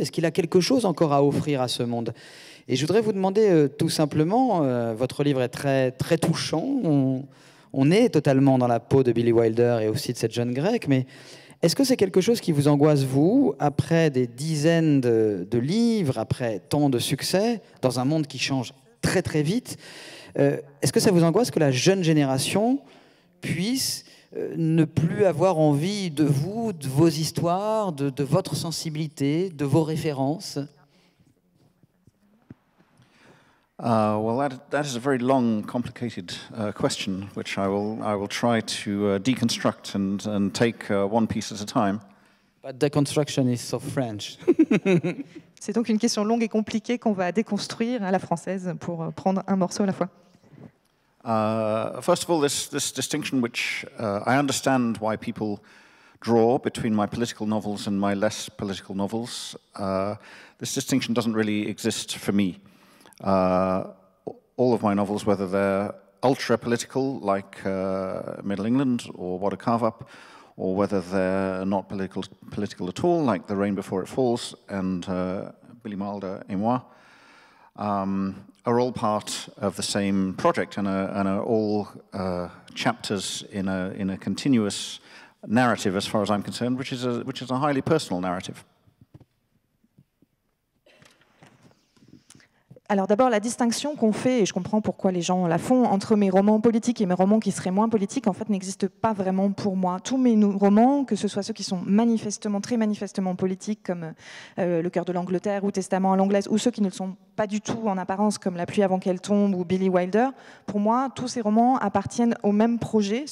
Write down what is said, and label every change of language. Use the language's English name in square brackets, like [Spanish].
[French] Est-ce qu'il a quelque chose encore à offrir à ce monde? Et je voudrais vous demander tout simplement, votre livre est très, très touchant, on est totalement dans la peau de Billy Wilder et aussi de cette jeune grecque, mais est-ce que c'est quelque chose qui vous angoisse, vous, après des dizaines de livres, après tant de succès, dans un monde qui change très très vite? Est-ce que ça vous angoisse que la jeune génération puisse ne plus avoir envie de vous, de vos histoires, de votre sensibilité, de vos références? [English] Well, that is a very long, complicated question, which I will try to deconstruct and take one piece at a time. But deconstruction is so French. [French] C'est donc une question longue et compliquée qu'on va déconstruire à la française pour prendre un morceau à la fois. [English] First of all, this distinction which I understand why people draw between my political novels and my less political novels. This distinction doesn't really exist for me. All of my novels, whether they're ultra-political, like Middle England or What a Carve-Up, or whether they're not political at all, like The Rain Before It Falls and Billy Wilder et moi, are all part of the same project and are all chapters in a continuous narrative, as far as I'm concerned, which is a highly personal narrative. [French] Alors d'abord, la distinction qu'on fait, et je comprends pourquoi les gens la font, entre mes romans politiques et mes romans qui seraient moins politiques, en fait, n'existe pas vraiment pour moi. Tous mes romans, que ce soit ceux qui sont manifestement, très manifestement politiques, comme Le cœur de l'Angleterre ou Testament à l'anglaise, ou ceux qui ne le sont pas du tout en apparence, comme La pluie avant qu'elle tombe ou Billy Wilder, pour moi, tous ces romans appartiennent au même projet.